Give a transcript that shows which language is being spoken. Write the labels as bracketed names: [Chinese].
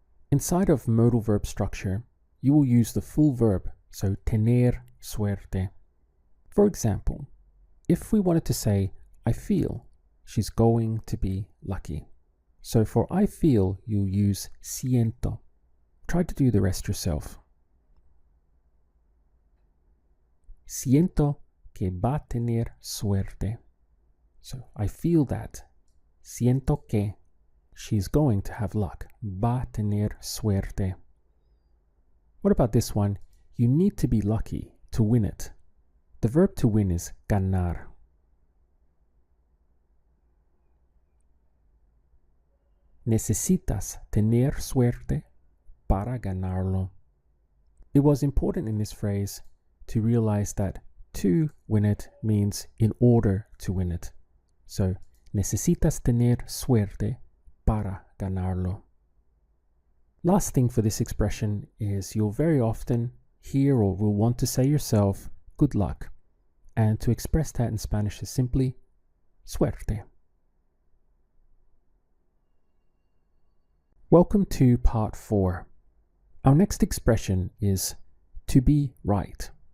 [English] Inside of modal verb structure, you will use the full verb, so [Spanish] tener suerte. [English] For example, if we wanted to say, I feel she's going to be lucky. So for I feel, you'll use siento. Try to do the rest yourself. [Spanish] Siento que va a tener suerte. [English] So I feel that. [Spanish] Siento que [English] she's going to have luck. [Spanish] Va a tener suerte. [English] What about this one? You need to be lucky to win it. The verb to win is ganar. [Spanish] Necesitas tener suerte para ganarlo. [English] It was important in this phrase to realize that to win it means in order to win it. [Spanish] So, necesitas tener suerte para ganarlo. [English] Last thing for this expression is you'll very often hear or will want to say yourself, good luck. And to express that in Spanish is simply suerte. Welcome to part 4. Our next expression is to be right.